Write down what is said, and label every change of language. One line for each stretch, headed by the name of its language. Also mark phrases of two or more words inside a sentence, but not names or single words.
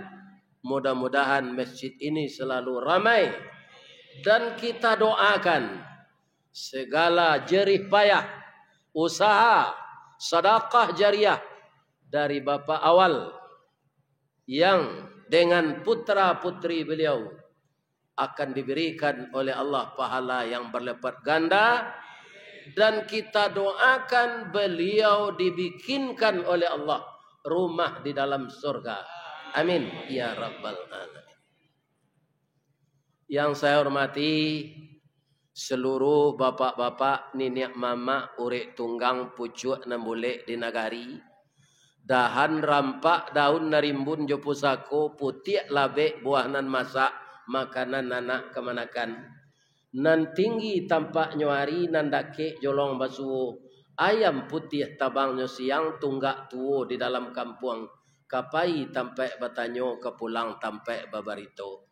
Indonesian: Mudah-mudahan masjid ini selalu ramai dan kita doakan segala jerih payah, usaha sedekah jariah dari bapa awal yang dengan putra-putri beliau akan diberikan oleh Allah pahala yang berlipat ganda, dan kita doakan beliau dibikinkan oleh Allah rumah di dalam surga.
Arabic: آمين يا رب العالمين.
Indonesian: Yang saya hormati seluruh bapak-bapak,
Minangkabau: niniak mama, urek tunggang, pucuk nambulek di nagari, dahan rampak daun narimbun jo pusako, putih labek buah nan masak, makanan anak kemanakan, nan tinggi tampak nyuari, nan dake jolong basuh, ayam putih tabangnya siang, tunggak tuo di dalam kampung, kapai tampak batanyo kepulang tampak babarito.